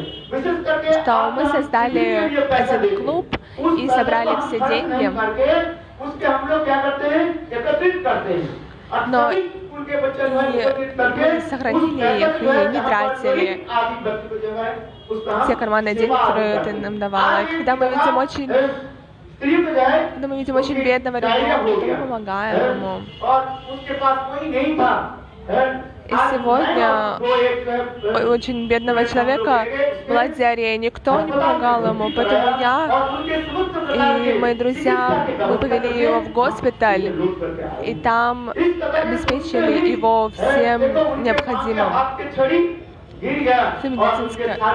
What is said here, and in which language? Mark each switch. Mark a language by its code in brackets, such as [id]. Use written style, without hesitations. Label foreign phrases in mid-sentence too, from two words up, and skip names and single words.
[ru] что мы создали один клуб и собрали все деньги [hi] उसके हम लोग क्या करते हैं, एकत्रित करते हैं। [ru] Но мы сохранили их и не тратили все карманные деньги, которые ты нам давала. И когда мы видим очень бедного ребенка, то мы помогаем ему. И сегодня у очень бедного человека была диарея, никто не помогал ему, поэтому я и мои друзья, мы повели его в госпиталь, и там обеспечили его всем необходимым, все медицинское.